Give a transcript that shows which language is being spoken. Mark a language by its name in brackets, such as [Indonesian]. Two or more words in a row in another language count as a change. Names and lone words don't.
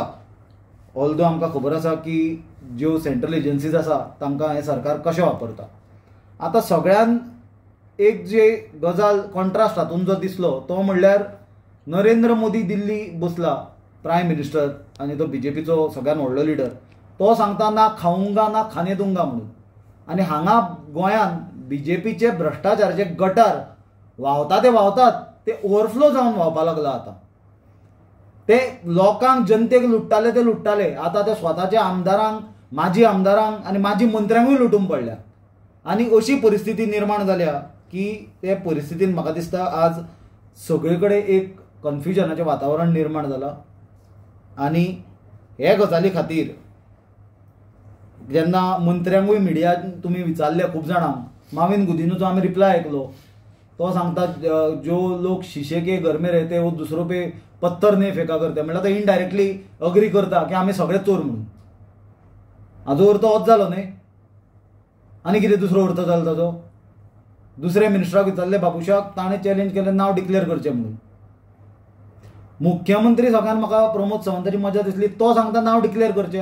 [Konkani] ऑल्दो आमकां खबर आसा की ज्यो [English] central agencies [Konkani] आसा तांकां हें सरकार कशें वापरता. आतां सगळ्यान एक जे गजाल कॉन्ट्रास्ट हातून जो दिसलो तो म्हणल्यार नरेंद्र मोदी दिल्ली बसला [English] prime minister [Konkani] आनी तो BJPचो सगळ्यान व्हडलो लिडर तो सांगता [Hindi] ना खाऊंगा ना खाने दूंगा [Konkani] म्हणून आनी हांगा गोंयान BJPचे भ्रश्टाचाराचे गटार व्हांवता ते ओवरफ्लो जावन व्हांवपा लागला. आतां ते लोकांक जनतेक लुट्टाले ते लुट्टाले आतां ते स्वताच्या आमदारांक माजी आमदारांक आनी माजी मंत्र्यांकूय लुटून पडल्या आनी अशी परिस्थिती निर्माण जाल्या की ते परिस्थितीन म्हाका दिसता आज सगळे कडेन एक कन्फ्युजनाचें वातावरण निर्माण जालां. आनी हे गजाली खातीर जेन्ना मंत्र्यांकूय मिडियान तुमी विचारले खूब जाणांक माविन गुदिन्होचो आमी रिप्लाय आयकलो तो सांगता [Hindi] जो लोक शीशे के घर में रहते वो दूसरों पे पत्थर नहीं फेका करते [Konkani] म्हणल्यार तो [English] indirectly agree [Konkani] करता की आमी सगळे चोर म्हणून. हाजो अर्थ होच जालो न्ही. आनी कितें दुसरो अर्थ जालो ताजो. दुसरे मिनिस्टराक विचारले बाबुशाक ताणें चॅलेंज केलें नांव डिक्लेअर करचें म्हणून. मुख्यमंत्री सगळ्यान म्हाका प्रमोद सावंताची मजा दिसली तो सांगता नांव डिक्लेअर करचें.